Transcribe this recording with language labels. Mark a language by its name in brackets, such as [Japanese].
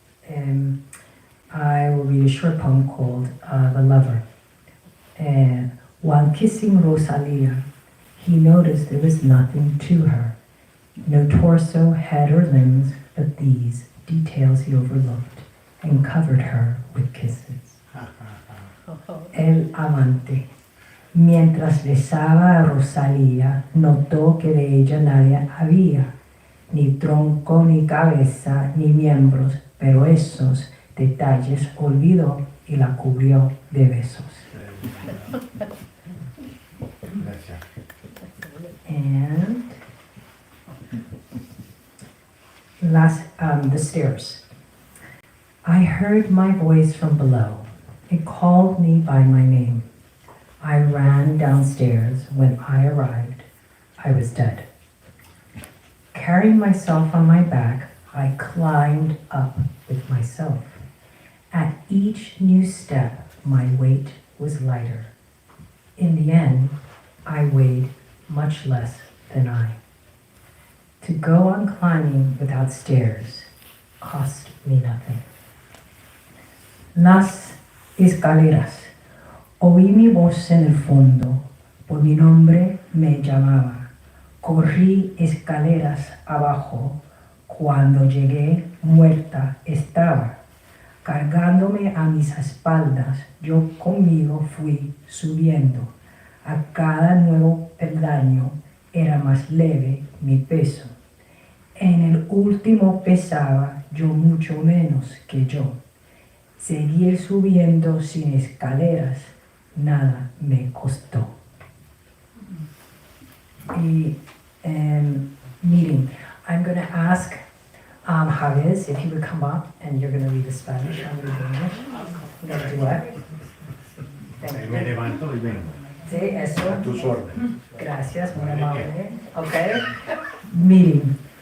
[English] I will read a short poem called The Lover. While kissing Rosalia, he noticed there was nothing to her. No torso, head, or limbs, but these details he overlooked and covered her with kisses. [Spanish] El amante. Mientras besaba a Rosalía, notó que de ella nadie había, ni tronco, ni cabeza, ni miembros, pero esos detalles olvidó y la cubrió de besos. [English] And the stairs. I heard my voice from below. It called me by my name. I ran downstairs. When I arrived, I was dead. Carrying myself on my back, I climbed up with myself. At each new step, my weight was lighter. In the end, I weighed much less than I. To go on climbing without stairs cost me nothing. [Spanish] Las escaleras. Oí mi voz en el fondo, por mi nombre me llamaba. Corrí escaleras abajo, cuando llegué muerta estaba. Cargándome a mis espaldas, yo conmigo fui subiendo. A cada nuevo peldaño era más leve mi peso. En el último pesaba yo mucho menos que yo. Seguir subiendo sin escaleras nada me costó. [English] Meeting. I'm going to ask Hughes if he would come up, and you're going to read the Spanish. I'm going to read English. I'm going to do what? Thank [Spanish] Me [English] you. [Spanish] levanto y vengo. Sí, eso. A tus órdenes. Gracias, muy amable. [English] Okay. Meeting.